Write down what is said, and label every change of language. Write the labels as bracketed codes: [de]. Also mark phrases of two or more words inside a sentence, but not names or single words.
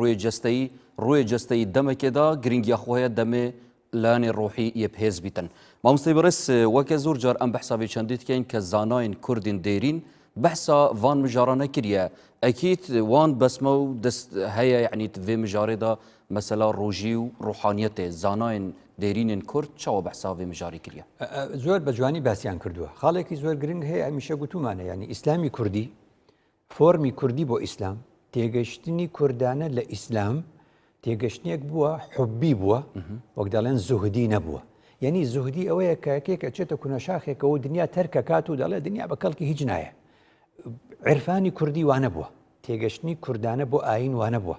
[ku] ڕوێ جەستەی دەمێکێدا گرنگیا خۆیە دەمێ لانی ڕۆحی یە پێز بیتن مامۆستای بەڕێز وەکە زۆر جار ئەم بەحسابی چەندیت کەین کە زاناین کوردین دێرین بەحسا وان مژارانە کردە ئەکیت وان بەسمە و دەست هەیە یعنی vê mijarêda mesela ڕۆژی و ڕوحانیەتێ زاناین دێرینên کورد چاوە بەحسا vê mijarî کردە [ckb] زۆر بە جوانی باسییان کردووە خاڵێکی زۆر گرنگ هەیە ئەمیشە گوتومانە ینی ئیسلامی کوردی فۆرمی کوردی بۆ ئیسلام تێگەشتنی کوردانە لە ئیسلام تێگەشتنێک بووە حبی بووە وەک دەڵێن زوهدی نەبووە یعنی زوهدی ئەوەیە کەکێکە چێتە کوونەشاخێکەوە دنیا تەرکە کات و دەڵێ دنیا بە کەڵکی هیچ نایە عرفانی کوردی وانە بووە تێگەشتنی کوردانە بۆ ئاین وانە بووە